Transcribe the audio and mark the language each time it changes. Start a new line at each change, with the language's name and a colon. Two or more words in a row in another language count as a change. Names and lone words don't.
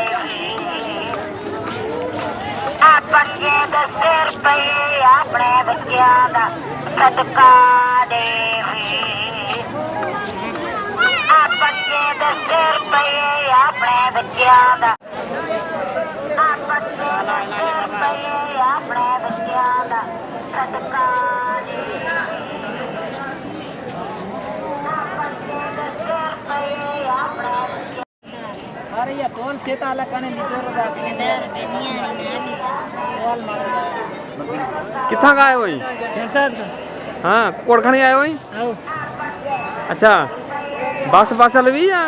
Hindi: पंजे 10 रुपये अपने बच्चों का सदका दे पंजे 10 रुपये अपने बच्चों का पंजे 10 रुपये अपने बच्चों का सदका दे अरे ये कौन खेता अलग करने निकल रहा
Saraiki: किथां खां आयो वही? हाँ कुकड़ खणी आयो वही? अच्छा बास बासियल हुई या?